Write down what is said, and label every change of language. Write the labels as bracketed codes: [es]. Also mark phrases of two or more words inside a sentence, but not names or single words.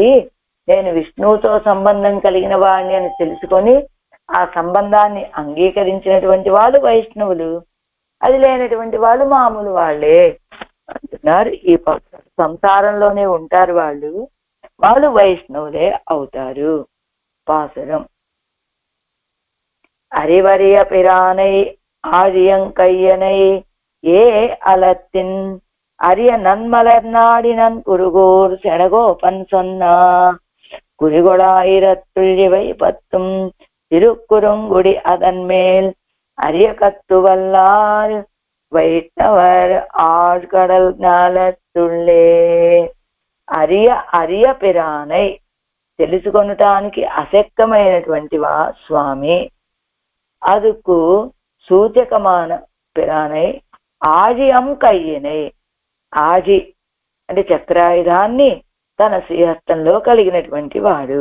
[te] నేను విష్ణువుతో సంబంధం కలిగిన వాడిని అని తెలుసుకొని ఆ సంబంధాన్ని అంగీకరించినటువంటి వాళ్ళు వైష్ణవులు, అది లేనటువంటి వాళ్ళు మామూలు వాళ్ళే అంటున్నారు. ఈ సంసారంలోనే ఉంటారు వాళ్ళు వైష్ణవులే అవుతారు. పాసురం. [ta] அறிவறிய பிரானை ஆழியங்கையனை ஏ அலத்தின் அரிய நன்மலர் நாடினன் குருகூர் செடகோபன் சொன்னா குறிகொளாயிரத்துள் இவை 10 திருக்குறுங்குடி அதன் மேல் அரிய கத்துவல்லார் வைஷ்ணவர் ஆழ்கடல் ஞாலத்துள்ளே. அரிய பிரானை [te] తెలుసుకొనటానికి అశక్తమైనటువంటి స్వామి, అదుకు సూచకమాన పిరానై [ta] ஆழியம் கையனை. [te] ఆజి అంటే చక్రాయుధాన్ని తన శ్రీహస్తంలో కలిగినటువంటి వాడు.